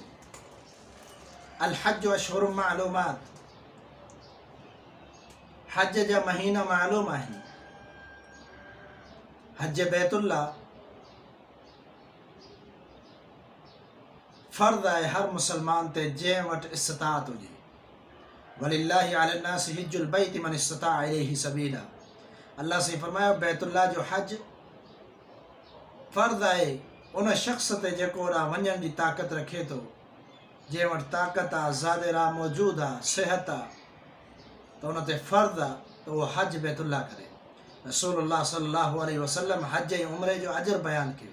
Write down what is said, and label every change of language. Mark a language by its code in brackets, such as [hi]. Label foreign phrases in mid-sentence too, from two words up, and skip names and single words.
[ar] الحج أشهر معلومات, [sd] हज जा महीना मालूम आहिनि। हज बैतुल्लाह फ़र्ज़ आहे हर मुसलमान ते जंहिं वटि इस्तिताअत हुजे। [ar] ولله على الناس حج البيت من استطاع إليه سبيلا. [sd] अल्लाह से फरमायो बैतुल्लाह जो हज फ़र्ज़ आहे उन शख़्स ते जेको ओॾां वञण जी ताक़त रखे थो, जंहिं वटि ताक़त आहे, ज़ादिर आहे, मौजूदु आहे, सिहत आहे, त उन ते फ़र्ज़ आहे त उहो हज बैतुल्लाह करे। रसूलुल्लाह [ar] صلى الله عليه وسلم [sd] हज ऐं उम्रे जो अजर बयानु कयो।